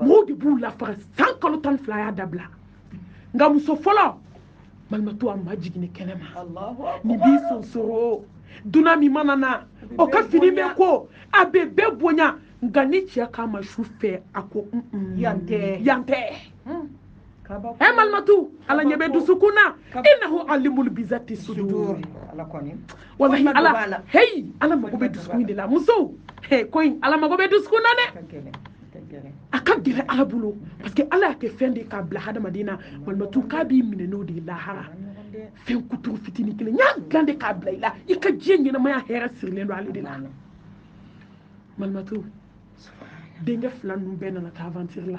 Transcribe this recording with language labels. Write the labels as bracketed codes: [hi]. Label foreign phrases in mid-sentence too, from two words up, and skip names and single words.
[bm] mɔgɔw de b'u lafara san kalo 12 y'a dabila nka muso fɔlɔ malimatu a ma jiginni kɛnɛma ni b'i sonsoro duna min mana na o ka fini bɛ ko a bɛ bɛɛ bonya nka ni cɛ k'a ma su fɛ a ko yan tɛ malimatu ala ɲɛ bɛ dusukun na [ar] innahu alimul bizati sudur [bm] wallahi ala ala mago bɛ dusukun de la muso ko in ala mago bɛ dusukun na dɛ a ka gɛrɛ ala bolo parce que ala y'a kɛ fɛn de k'a bila hadamaden na malimatu k'a b'i minɛ n'o de ye lahara fɛn kuturu fitinin kelen n y'a dilan de k'a bila i la i ka diɲɛ ɲɛnamaya hɛrɛ sirilen don ale de la malimatu denkɛ fila ninnu bɛɛ nana taa aventure la